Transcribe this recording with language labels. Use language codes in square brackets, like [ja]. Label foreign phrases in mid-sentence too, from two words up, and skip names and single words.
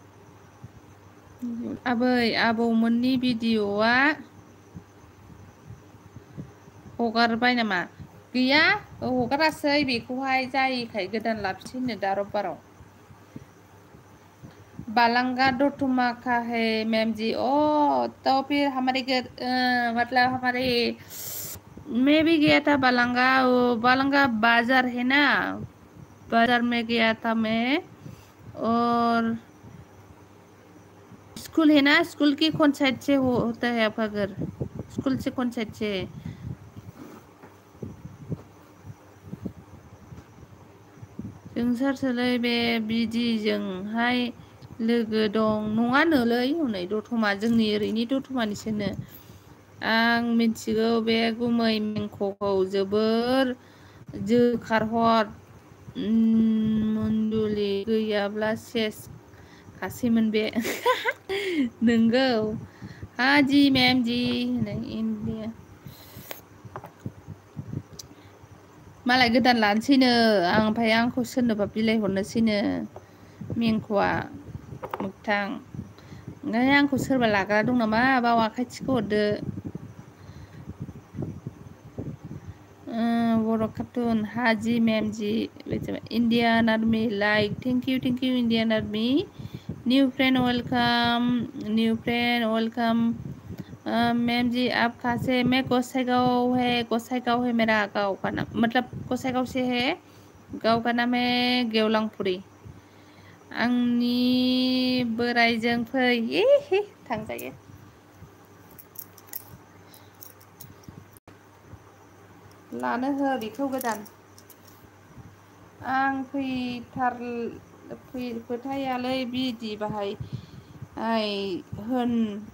[brx] आबै आबौमोननि भिडिअ'आ हगारबाय नामा गैया हगारासै बेखौहाय जायैखाय गोदान लाफिनसैनो दा रबबाराव बालांगा दतमा [hi] का है मैम जी तो फिर हमारे घर मतलब हमारे मैं भी गया था बालांगा बालांगा बाजार है ना बाजार में गया था मैं और स्कूल है ना स्कूल की कौन साइड से होता है आपका घर स्कूल से कौन साइड से [brx] जोंसारसोलै बे बिदिजोंहाय लोगो दं नङानोलै हनै दतमा जोंनि ओरैनि दतमानिसोनो आं मिथिगौ बे गुमै मेंख'खौ जोबोर जोखारहर मन्दुलि गैयाब्ला सेस खासैमोन बे नोंगौ [hi] हा जी मैम जी [brx] होनो इन्डिया मालाय गोदान लानोसैनो ओमफ्राय आंखौ सोरनोबा बिलाइ हरनोसैनो मेंख'आ मोगथां ओंखायनो आंखौ सोरबा लाग्रा दं नामा बाव आखाइ थिखोहरदो [hi] बर' कार्टुन हाजी मैम जी [en] Indian Army like thank you Indian Army new friend welcome [hi] मैम जी आप कहाँ से मैं गोसाईगांव है मेरा गाँव का नाम मतलब गोसाईगांव से है गाँव का नाम है गेवलांफुरी [brx] आंनि बोराइजों फै थांजायो लानो हो बेखौ गोदान आं फोथायालै बिदि बाहाय होन